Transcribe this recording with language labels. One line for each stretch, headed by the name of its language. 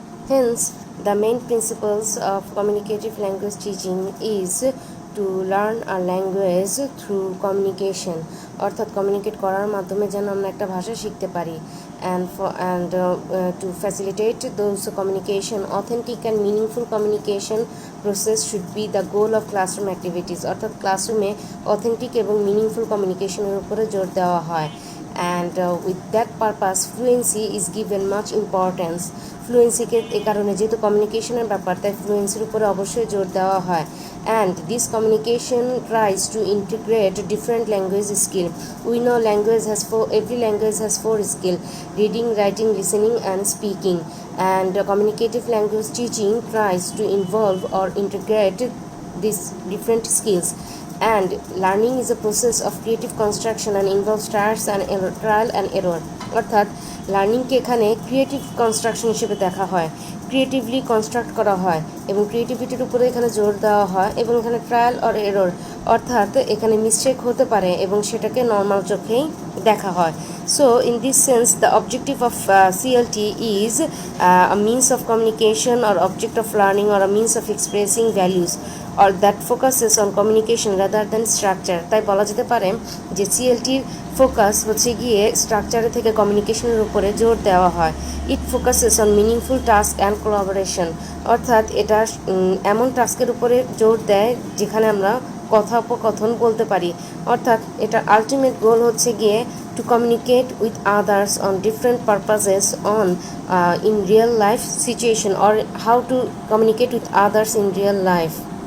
English: Hence, the main principles of communicative language teaching is to learn a language through communication,
Bangla: অর্থাৎ communicate করার মাধ্যমে যেন আমরা একটা ভাষা শিখতে পারি,
English: and to facilitate those communication, authentic and meaningful communication process should be the goal of classroom activities,
Bangla: অর্থাৎ ক্লাসরুমে অথেন্টিক এবং মিনিংফুল কমিউনিকেশনের উপরে জোর দেওয়া হয়।
English: And with that purpose, fluency is given much importance.
Bangla: ফ্লুয়েন্সিকে এই কারণে যেহেতু কমিউনিকেশনের ব্যাপার, তাই ফ্লুয়েন্সির উপরে অবশ্যই জোর দেওয়া হয়।
English: And this communication tries to integrate different language skill. We know every language has 4 skill: reading, writing, listening and speaking. And communicative language teaching tries to involve or integrate these different skills. And learning is a process of creative construction and involves trial and error.
Bangla: অর্থাৎ লার্নিংকে এখানে creative construction হিসেবে দেখা হয়, creatively construct করা হয় এবং ক্রিয়েটিভিটির উপরে এখানে জোর দেওয়া হয়, এবং এখানে ট্রায়াল অর এরর, অর্থাৎ এখানে মিস্টেক হতে পারে এবং সেটাকে নর্মাল চোখেই দেখা হয়।
English: So in this sense the objective of CLT is a means of communication or object of learning or a means of expressing values or that focuses on communication rather than structure.
Bangla: তাই বলা যেতে পারে যে সিএলটির focus হচ্ছে গিয়ে স্ট্রাকচারের থেকে কমিউনিকেশনের উপরে জোর দেওয়া হয়।
English: it focuses on meaningful task and collaboration,
Bangla: অর্থাৎ এটা এমন টাস্কের উপরে জোর দেয় যেখানে আমরা কথোপকথন বলতে পারি, অর্থাৎ এটা আলটিমেট গোল হচ্ছে গিয়ে
English: to communicate with others on different purposes in real life situation, or how to communicate with others in real life.